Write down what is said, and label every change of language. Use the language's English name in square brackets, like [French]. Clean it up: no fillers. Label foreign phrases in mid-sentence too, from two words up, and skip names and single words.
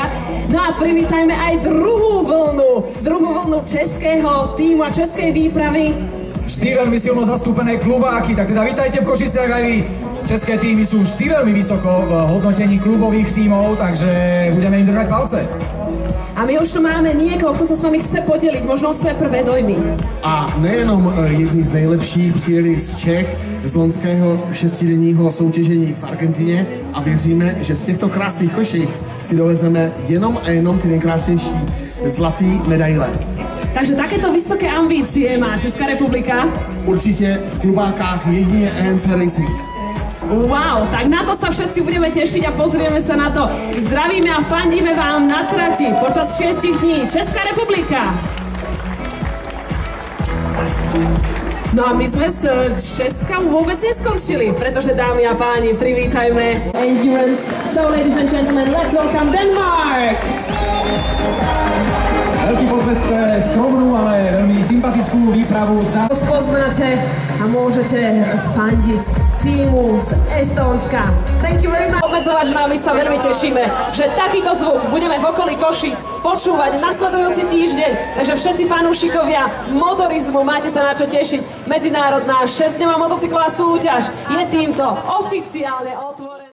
[Slovak] No a privítajme aj druhú vlnu českého tímu a českej výpravy. Vždy veľmi silno zastúpené klubáky, tak teda vítajte v Košiciach aj vy. České týmy sú vždy veľmi vysoko v hodnotení klubových tímov, takže budeme im držať palce. A my už tu máme niekoho, kto sa s nami chce podeliť, možno o své prvé dojmy. [Czech] A nejenom jedni z nejlepších přijeli z Čech, z loňského 6denního soutěžení v Argentině a věříme, že z těchto krásných koších si dovezeme jenom a jenom ty nejkrásnější zlatý medaile. [Slovak] Takže takéto vysoké ambície má Česká republika? [Czech] Určitě v klubákách jedině ENC Racing. [Slovak] Wow, tak na to sa všetci budeme tešiť a pozrieme sa na to. Zdravíme a fandíme vám na trati počas 6 dní. Česká republika. No a my sme z Česka vôbec neskončili, pretože dámy a páni, privítajme Endurance. [English] So ladies and gentlemen, let's welcome Denmark! [Slovak] Veľký potlesk pre skromnú, ale veľmi sympatickú výpravu. Poznáte a môžete fandiť týmu z Estónska. [English] Thank you very much. [Slovak] Obmedzovať, že my sa veľmi tešíme, že takýto zvuk budeme v okolí Košíc počúvať nasledujúci týždeň. Takže všetci fanúšikovia motorizmu, máte sa na čo tešiť. Medzinárodná 6-dňová motocyklová súťaž je týmto oficiálne otvorená.